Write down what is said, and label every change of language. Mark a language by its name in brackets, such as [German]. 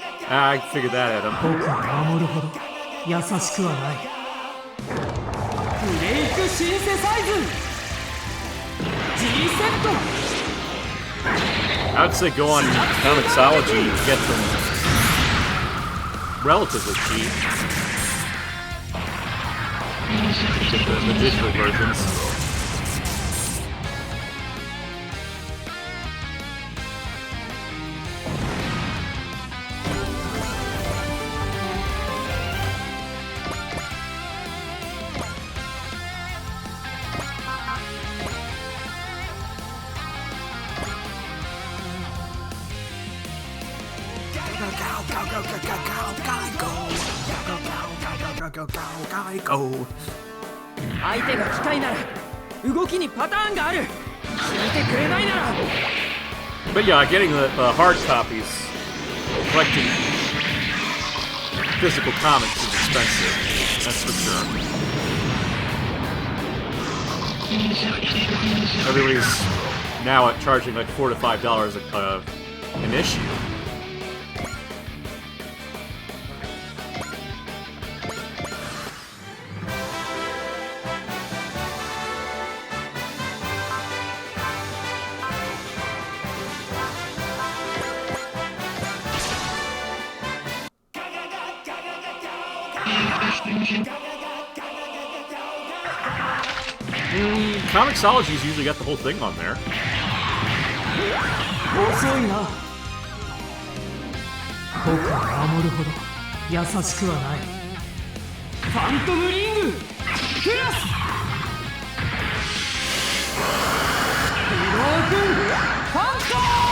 [English] I figured that out. [Japanese] 僕を守るほど優しくはないブレイクシンセサイズ G セット [English] I'd say go on Comixology and get them relatively cheap. Get the digital versions. Go. [Japanese] 相手が機械なら動きにパターンがある聞いてくれないなら [English] But yeah, getting the hard copies, collecting physical comics is expensive. That's for sure. Everybody's now charging like $4 to $5 an issue. Comixology's usually got the whole thing on there. [Japanese] 遅いな僕を守るほど優しくはないファントムリングクラスブロークンファントム